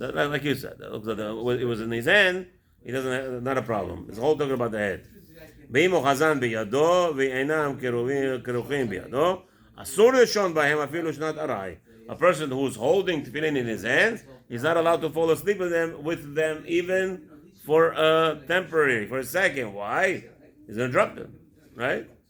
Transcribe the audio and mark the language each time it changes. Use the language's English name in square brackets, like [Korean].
[English] Like you said, it was in his hand. He doesn't have, not a problem. It's all talking about the head. [Hebrew] ואם הוא חזן בידו ואינם כרוכים בידו, אסור לישון בהם אפילו שנת ארעי. [English] A person who's holding tefillin in his hands, he's not allowed to fall asleep with them even for a temporary, for a second. Why? He's going to drop them, right?